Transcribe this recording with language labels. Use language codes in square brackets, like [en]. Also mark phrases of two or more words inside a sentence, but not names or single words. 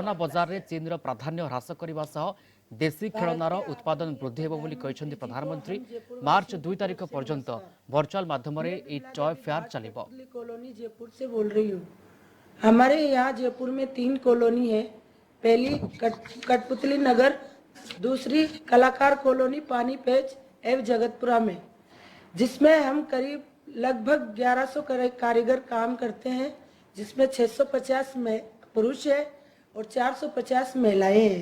[or] ଖେଳନା ବଜାରରେ ଚୀନର ପ୍ରାଧାନ୍ୟ ହ୍ରାସ କରିବା ସହ ଦେଶୀ ଖେଳନାର ଉତ୍ପାଦନ ବୃଦ୍ଧି ହେବ ବୋଲି କହିଛନ୍ତି ପ୍ରଧାନମନ୍ତ୍ରୀ। ମାର୍ଚ୍ଚ 2 ତାରିଖ ପର୍ଯ୍ୟନ୍ତ ଭର୍ଚୁଆଲ ମାଧ୍ୟମରେ ଏହି ଟୟ ଫେୟାର ଚାଲିବ। [hi] कॉलोनी जयपुर से बोल रही हूँ। हमारे यहाँ जयपुर में 3 कॉलोनी है। पहली कठपुतली नगर, दूसरी कलाकार कॉलोनी पानी पेच एवं जगतपुरा में, जिसमें हम करीब लगभग 1100 कारीगर काम करते हैं, जिसमें 650 में पुरुष है और 450 महिलाएं हैं।